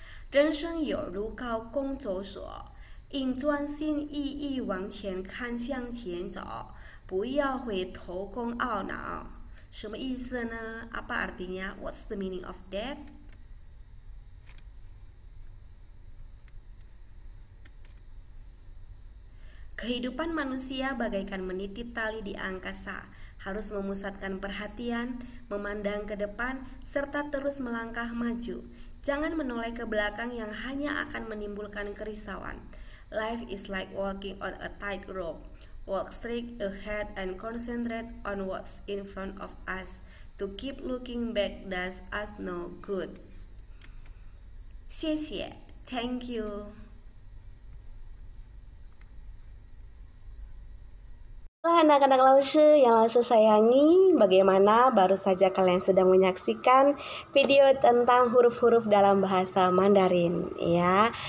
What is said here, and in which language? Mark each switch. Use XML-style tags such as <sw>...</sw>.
<zh>人生有如高空走索，应专心一意往前看，向前走，不要回头空懊恼。什么意思呢？</zh> <id>Apa artinya?</id> <en>What's the meaning of that?</en> <id>Kehidupan manusia bagaikan meniti tali di angkasa, harus memusatkan perhatian, memandang ke depan, serta terus melangkah maju. Jangan menoleh ke belakang yang hanya akan menimbulkan kerisauan.</id> <en>Life is like walking on a tightrope. Walk straight ahead and concentrate on what's in front of us. To keep looking back does us no good.</en> <zh>谢谢,</zh> <en>thank you.</en> <id>Anak-anak Laoshi yang Laoshi sayangi, bagaimana baru saja kalian sudah menyaksikan video tentang huruf-huruf dalam bahasa Mandarin ya.</id>